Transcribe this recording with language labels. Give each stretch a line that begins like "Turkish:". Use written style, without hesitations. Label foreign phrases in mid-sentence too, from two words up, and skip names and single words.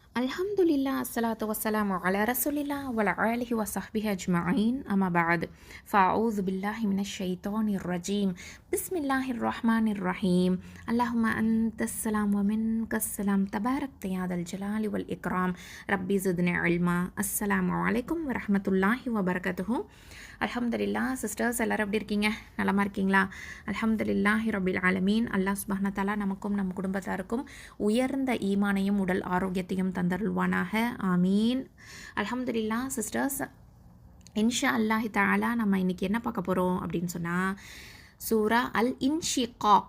Arabic: الحمد لله، الصلاة والسلام على رسول الله وعلى آله وصحبه أجمعين، أما بعد. فأعوذ بالله من الشيطان الرجيم. بسم الله الرحمن الرحيم. اللهم أنت السلام ومنك السلام. تباركت يا ذا الجلال والإكرام. رب زدني علما. السلام عليكم ورحمة الله وبركاته.
Tamil: அல்ஹம்துலில்லா சிஸ்டர்ஸ் எல்லோரும் எப்படி இருக்கீங்க? நலமாக இருக்கீங்களா?
Arabic: الحمد لله رب العالمين.
Tamil: அல்லாஹ்
Arabic: سبحانه تعالى
Tamil: நமக்கும் நம் குடும்பத்தாருக்கும் உயர்ந்த ஈமானையும் உடல் ஆரோக்கியத்தையும் தந்தருள்வானாக. ஆமீன். அல்ஹம்துலில்லா சிஸ்டர்ஸ்,
Arabic: إن شاء الله تعالى
Tamil: நம்ம இன்றைக்கி என்ன பார்க்க போகிறோம் அப்படின்னு சொன்னால், சூரா அல் இன்ஷிகாக்.